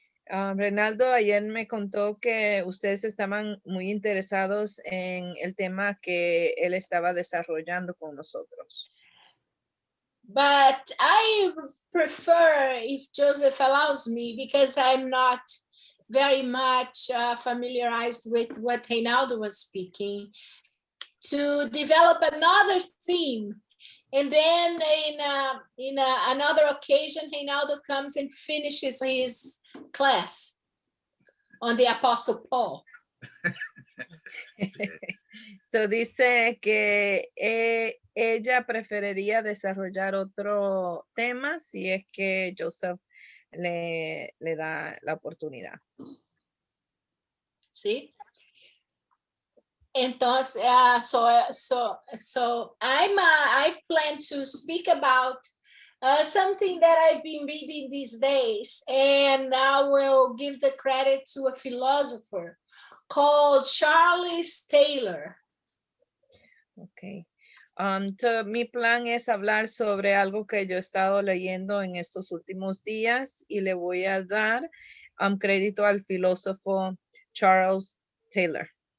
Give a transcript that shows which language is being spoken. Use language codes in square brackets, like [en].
[es] Reinaldo ayer me contó que ustedes estaban muy interesados en el tema que él estaba desarrollando con nosotros. [en] But I prefer, if Joseph allows me, because I'm not very much familiarized with what Reinaldo was speaking, to develop another theme. And then in another occasion, Reinaldo comes and finishes his class on the Apostle Paul. [es] So dice que ella preferiría desarrollar otro tema si es que Joseph le da la oportunidad. ¿Sí? [en] Entonces, so I've planned to speak about something that I've been reading these days, and I will give the credit to a philosopher called Charles Taylor. Okay. [es] So mi plan es hablar sobre algo que yo he estado leyendo en estos últimos días y le voy a dar crédito al filósofo Charles Taylor.